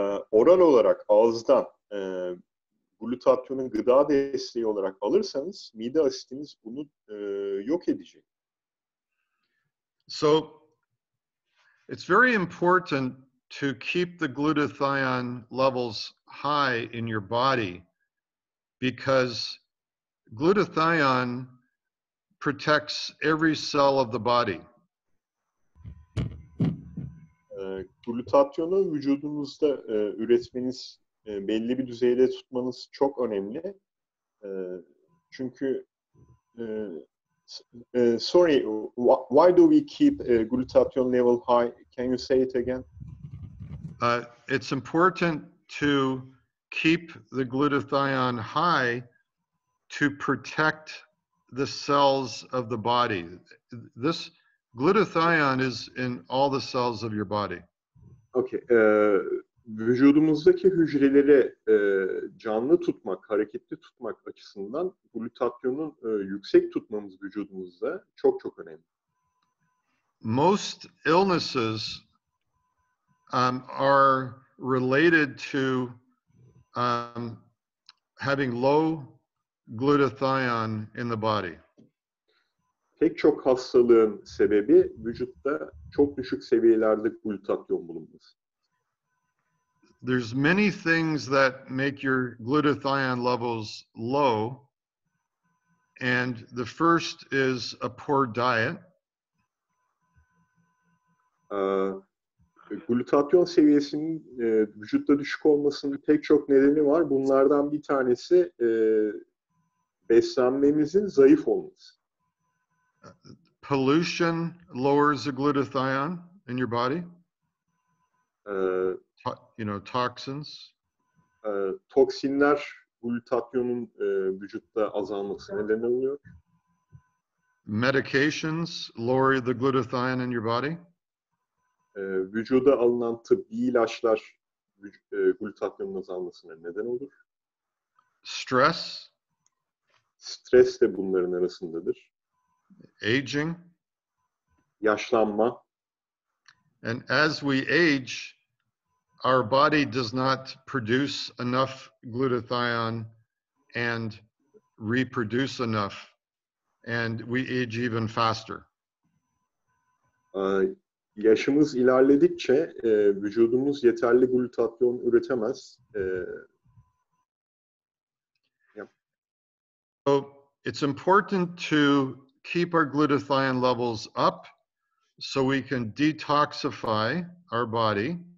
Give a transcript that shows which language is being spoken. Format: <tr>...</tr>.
<tr>Oral olarak ağızdan glutatyonu gıda desteği olarak alırsanız mide asitiniz bunu yok edecek.</tr> <en>So it's very important to keep the glutathione levels high in your body because glutathione protects every cell of the body.</en> <tr>Glutatyonu vücudunuzda üretmeniz, belli bir düzeyde tutmanız çok önemli. Çünkü</tr> <en>sorry, why do we keep glutathione level high? Can you say it again? It's important to keep the glutathione high to protect the cells of the body. This glutathione is in all the cells of your body. Okay.</en> <tr>Vücudumuzdaki hücreleri canlı tutmak, hareketli tutmak açısından glutatyonu yüksek tutmamız vücudumuzda çok çok önemli.</tr> <en>Most illnesses are related to having low glutathione in the body.</en> <tr>Pek çok hastalığın sebebi vücutta çok düşük seviyelerde glutatyon bulunması.</tr> <en>There's many things that make your glutathione levels low, and the first is a poor diet.</en> <tr>Glutatyon seviyesinin vücutta düşük olmasının pek çok nedeni var. Bunlardan bir tanesi beslenmemizin zayıf olması.</tr> <en>Pollution lowers the glutathione in your body. You know, toxins.</en> <tr>Toksinler glutatyonun vücutta azalması nedeni oluyor.</tr> <en>Medications lower the glutathione in your body.</en> <tr>Vücuda alınan tıbbi ilaçlar glutatyonun azalmasına neden olur.</tr> <en>Stress.</en> <tr>Stres de bunların arasındadır.</tr> <en>Aging.</en> <tr>Yaşlanma.</tr> <en>And as we age, our body does not produce enough glutathione and reproduce enough, and we age even faster.</en> <tr>Yaşımız ilerledikçe vücudumuz yeterli glutatyon üretemez.</tr> <en>So it's important to keep our glutathione levels up so we can detoxify our body.</en>